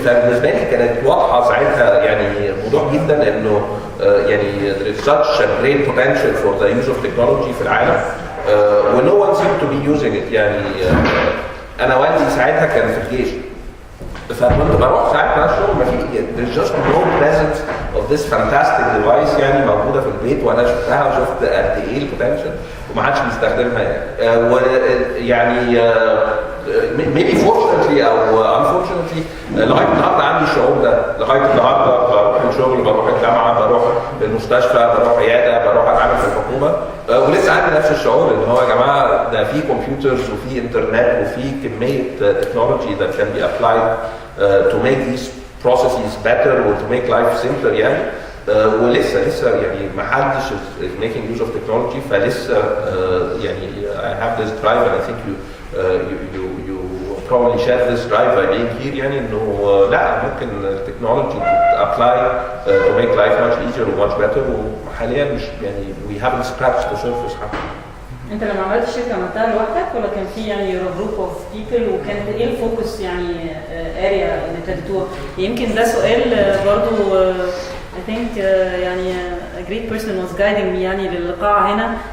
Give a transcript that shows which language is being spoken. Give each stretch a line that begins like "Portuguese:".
Arabic: فبالنسبه لي كانت واضحه ساعتها يعني وضوح جدا انه يعني
English: there is such a great potential for the use of technology
Arabic: في العالم و
English: no one seemed to be using it يعني.
Arabic: انا والدي ساعتها كان في الجيش فكنت بروح ساعات مع الشغل ما في
English: there's just no presence of this fantastic device
Arabic: يعني موجوده في البيت وانا شفتها وشفت قد ايه البوتنشال وما حدش بيستخدمها يعني. ويعني
English: maybe fortunately
Arabic: او unfortunately لغايه النهارده عندي الشعور ده. لغايه النهارده بروح الشغل بروح الجامعه بروح المستشفى بروح عياده بروح اتعامل في الحكومه ولسه عندي نفس الشعور ان هو يا جماعه ده في كمبيوترز وفي انترنت وفي كميه تكنولوجي
English: that can be applied to make these processes better or to make life simpler
Arabic: يعني. ولسه يعني ما حدش
English: is making use of technology
Arabic: فلسه يعني
English: I have this drive and I think you probably share this drive by being here
Arabic: يعني انه لا ممكن التكنولوجي
English: apply to make life much easier and much better
Arabic: وحاليا مش يعني
English: we haven't scratched the surface حتى.
Arabic: انت لما عملت الشركه عملتها لوحدك ولا كان في يعني جروب اوف بيبل وكانت ايه الفوكس يعني اريا اللي ابتديتوها؟ يمكن ده سؤال برضو
English: I think
Arabic: يعني
English: a great person was guiding me
Arabic: يعني للقاعة هنا.